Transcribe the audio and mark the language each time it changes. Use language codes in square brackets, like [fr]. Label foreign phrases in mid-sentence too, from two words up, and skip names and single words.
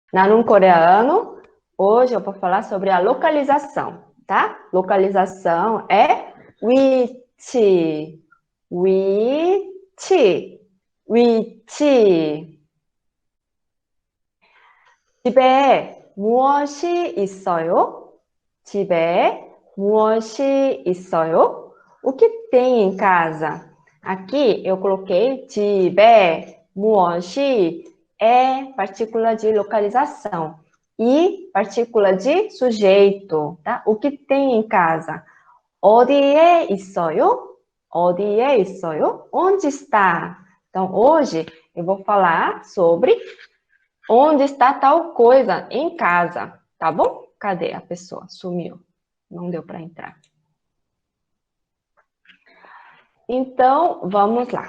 [pt] Narum coreano, hoje eu vou falar sobre a localização, tá? Localização é [ko] 위치, 위치, 위치. 집에 무엇이 있어요? 집에 무엇이 있어요? [pt] O que tem em casa? Aqui eu coloquei [ko] 집에 무엇이 [pt] é partícula de localização e partícula de sujeito, tá? O que tem em casa? [ko] 어디에 있어요? 어디에 있어요? [pt] Onde está? Então, hoje eu vou falar sobre onde está tal coisa em casa, tá bom? Cadê a pessoa? Sumiu. Não deu para entrar. Então, vamos lá.